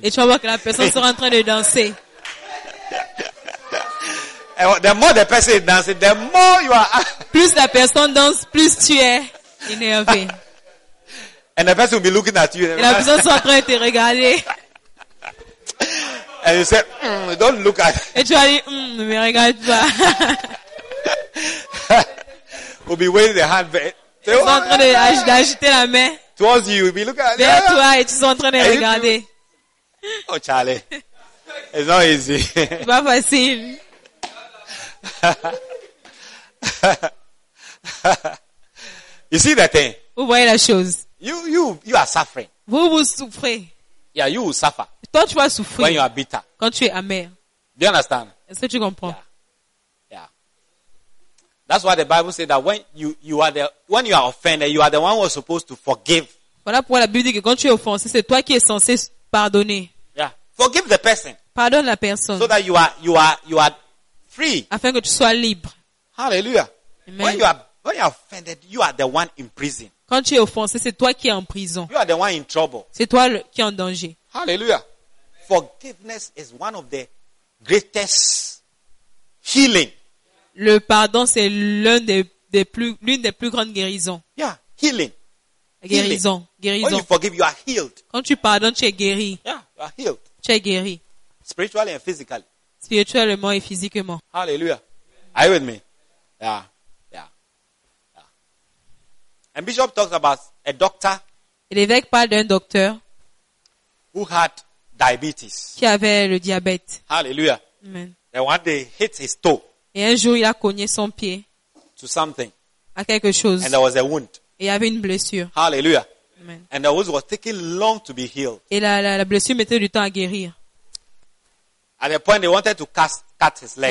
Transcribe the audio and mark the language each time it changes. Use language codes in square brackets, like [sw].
[fr] Et tu vas voir que la personne sera en train de danser. [en] The more the person is dancing, the more you are. [fr] Plus la personne danse, plus tu es énervé. [en] And the person will be looking at you. [fr] Et la personne sera en train de te regarder. [en] And you said, don't look at [fr] me. Et tu as dit, ne me regarde pas. [en] We'll be waving the hand. [fr] Tu es en train d'agiter la main. [en] Towards you, we'll be looking at you. [fr] Vers toi, et tu es en train de regarder. [en] Oh, Charlie. It's not easy. [fr] C'est pas facile. [en] You see that thing? [fr] Vous voyez la chose. [en] You are suffering. [fr] Vous souffrez. [en] Yeah, you will suffer. [fr] Toi, tu vas souffrir. [en] When you are bitter. [fr] Quand tu es amer. [en] Do you understand? [fr] Est-ce que tu comprends? [en] Yeah. That's why the Bible says that when you are when you are offended, you are the one who is supposed to forgive. [fr] Voilà pourquoi la Bible dit que quand tu es offensé, c'est toi qui es censé pardonner. [en] Yeah. Forgive the person. [fr] Pardonne la personne. [en] So that you are free. [fr] Afin que tu sois libre. [en] Hallelujah. Amen. When you are offended, you are the one in prison. [fr] Quand tu es offensé, c'est toi qui es en prison. [en] You are the one in trouble. [fr] C'est toi qui es en danger. [en] Hallelujah. Forgiveness is one of the greatest healing. [fr] Le pardon, c'est l'une des plus grandes guérisons. [en] Yeah, healing. [fr] Guérison. [en] When you forgive, you are healed. [fr] Quand tu pardonnes, tu es guéri. [en] Yeah, you are healed. [fr] Tu es guéri. [en] Spiritually and physically. [fr] Spirituellement et physiquement. [en] Hallelujah. Are you with me? Yeah. And Bishop talks about a doctor. [fr] Et l'évêque parle d'un docteur. [en] Who had diabetes? [fr] Qui avait le diabète. [en] Hallelujah. Amen. And one day hit his toe. [fr] Et un jour il a cogné son pied. [en] To something. [fr] À quelque chose. [en] And there was a wound. [fr] Et il y avait une blessure. [en] Hallelujah. Amen. And the wound was taking long to be healed. [fr] Et la blessure mettait du temps à guérir. [en] At a point they wanted to cut his leg.